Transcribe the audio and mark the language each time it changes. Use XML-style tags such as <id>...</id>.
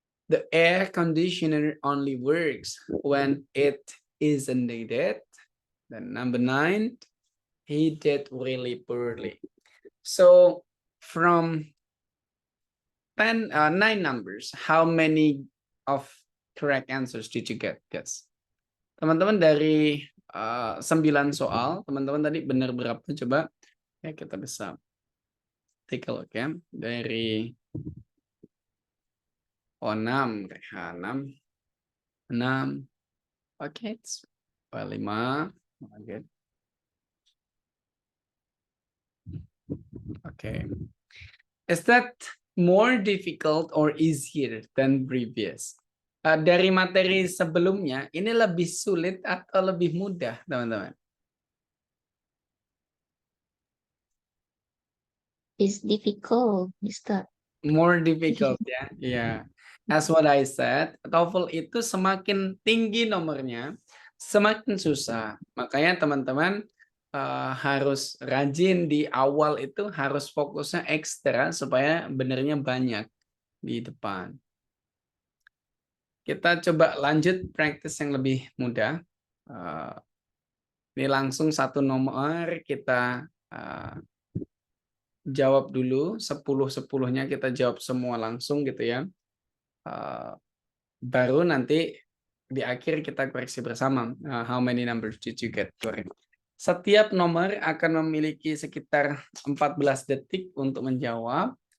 <en>The air conditioner only works when it isn't needed. Then number 9, he did really poorly. So from 9 numbers, how many of correct answers did you get, guys?</en> <id>Teman-teman dari 9 soal, teman-teman tadi benar berapa? Coba ya kita bisa</id> <en>take a look ya.</en> <id>Dari 6, 6.</id> <en>Okay, it's 5. Okay. Okay. Is that more difficult or easier than previous?</en> <id>Dari materi sebelumnya, ini lebih sulit atau lebih mudah, teman-teman?</id> <en>It's difficult, Mister. More difficult ya. Yeah. As what I said, TOEFL</en> <id>itu semakin tinggi nomornya, semakin susah. Makanya teman-teman harus rajin di awal itu, harus fokusnya ekstra supaya benernya banyak di depan. Kita coba lanjut praktis yang lebih mudah. Ini langsung satu nomor kita jawab dulu, 10-10-nya kita jawab semua langsung gitu ya. Baru nanti di akhir kita koreksi bersama.</id> <en>How many numbers did you get correct?</en> <id>Setiap nomor akan memiliki sekitar 14 detik untuk menjawab.</id>